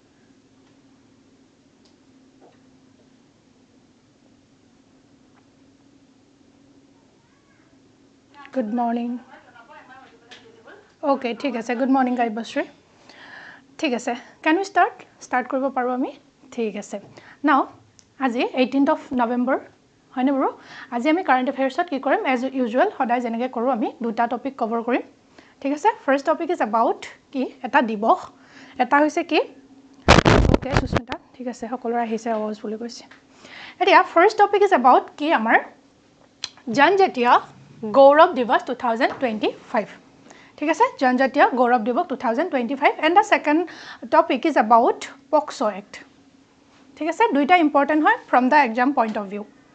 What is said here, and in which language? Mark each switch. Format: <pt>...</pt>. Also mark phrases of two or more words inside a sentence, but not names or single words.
<en>Good morning. Okay,</en> <hi>ठीक है</hi> <en>good morning Gaibasri.</en> <hi>ठीक है</hi> <en>can we start?</en> <as>Start কৰিব পাৰো আমি?</as> <hi>ठीक है</hi> <as>Now, আজি</as> <en>18th of November</en> <as>হয়নে বৰো? আজি আমি</as> <en>current affairs</en> <as>ত কি কৰিম</as> <en>as usual</en> <as>সদায় যেনেকৈ কৰো আমি দুটা টপিক কভাৰ কৰিম। ঠিক আছে</as> <en>first topic is about</en> <as>কি এটা দিবস এটা হৈছে কি Okay, সুস্মিতা ঠিক আছে সকলোৰে আহিছে আৱাজ বুলি কৈছে।</as> <en>এতিয়া first topic is about</en> <as>কি আমাৰ</as> <en>Janjatiya Gaurav Diwas 2025</en> <as>ঠিক আছে</as> <en>Janjatiya Gaurav Diwas 2025 and the second topic is about POCSO Act</en> <as>ঠিক আছে দুইটা ইম্পৰ্টেন্ট হয়</as> <en>from the exam point of view</en>